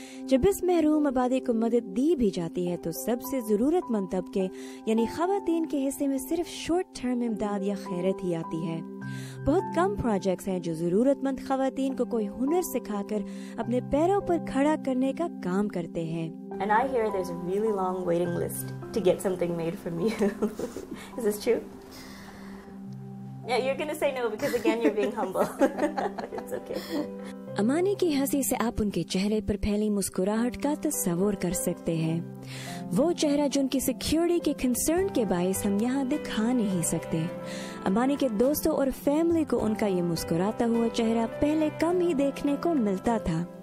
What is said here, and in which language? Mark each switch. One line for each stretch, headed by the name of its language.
Hindi: जब इस महरूम आबादी को मदद दी भी जाती है तो सबसे जरूरतमंद तबके यानी ख़वातीन के हिस्से में सिर्फ शॉर्ट टर्म इमदाद या खैरत ही आती है। बहुत कम प्रोजेक्ट्स हैं जो जरूरतमंद ख़वातीन को कोई हुनर सिखाकर अपने पैरों पर खड़ा करने का काम करते हैं।
English: And I hear there's a really long waiting list to get something made from you. Is this true? Yeah, you're going to say no because again you're being humble. It's okay.
Hindi: अमानी की हंसी से आप उनके चेहरे पर फैली मुस्कुराहट का तस्वुर कर सकते हैं। वो चेहरा जो उनकी सिक्योरिटी के कंसर्न के बायस हम यहाँ दिखा नहीं सकते। अमानी के दोस्तों और फैमिली को उनका ये मुस्कुराता हुआ चेहरा पहले कम ही देखने को मिलता था।